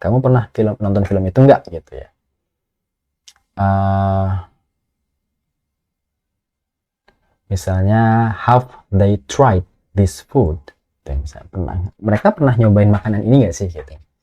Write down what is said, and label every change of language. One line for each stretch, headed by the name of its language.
Indonesian: Kamu pernah nonton film itu enggak gitu ya? Misalnya
English: have they tried this food?
Indonesian: Misalnya, mereka pernah nyobain makanan ini enggak sih gitu.